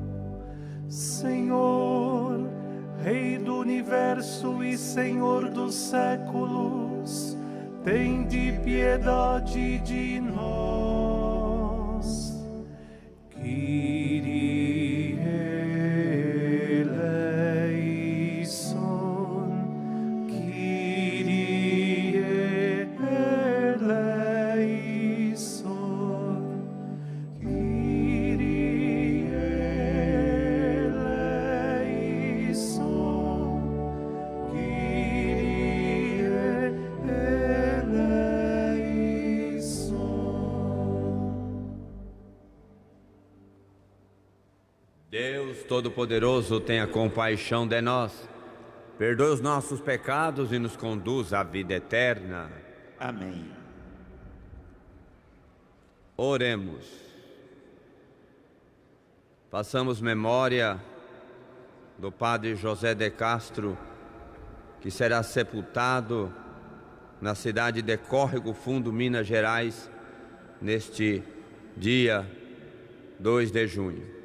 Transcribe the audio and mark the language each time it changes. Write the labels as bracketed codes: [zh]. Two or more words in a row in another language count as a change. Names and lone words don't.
[pt] Senhor, Rei do universo e Senhor dos séculos, tende piedade de nós. [el] Kyrie eleison, Kyrie eleison, Kyrie eleison, Kyrie eleison. [pt] Deus Todo-Poderoso, tenha compaixão de nós, perdoe os nossos pecados e nos conduz à vida eterna. Amém. Oremos. Façamos memória do Padre José de Castro, que será sepultado na cidade de Córrego Fundo, Minas Gerais, neste dia 2 de junho.